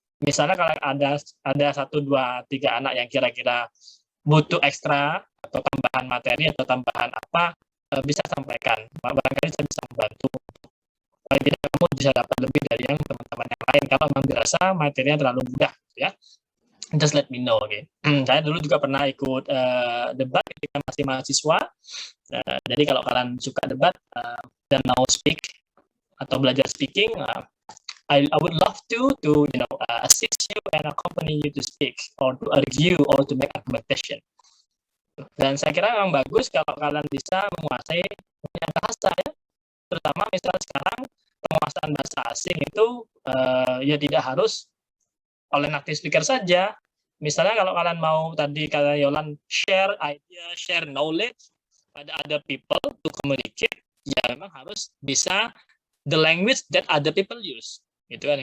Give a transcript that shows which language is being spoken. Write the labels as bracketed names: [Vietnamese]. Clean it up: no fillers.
[Indonesian] Misalnya kalau ada 1, 2, 3 anak yang kira-kira butuh ekstra atau tambahan materi atau tambahan apa, bisa sampaikan. Barangkali saya bisa membantu. Jadi kamu bisa dapat lebih dari yang teman-teman yang lain. Kalau memang dirasa materinya terlalu mudah, ya. [English] Just let me know, [Indonesian] oke. Saya dulu juga pernah ikut debat ketika masih mahasiswa. Jadi kalau kalian suka debat dan mau speak atau belajar speaking, [English] I would love to assist you and accompany you to speak or to argue or to make argumentation. [Indonesian] Dan saya kira memang bagus kalau kalian bisa menguasai banyak bahasa ya. Terutama misalnya sekarang penguasaan bahasa asing itu ya tidak harus oleh native speaker saja. Misalnya kalau kalian mau tadi kata Yolan [English] share idea, share knowledge [Indonesian] pada [English] other people to communicate, [Indonesian] ya memang harus bisa [English] the language that other people use. [Indonesian] Gitu kan.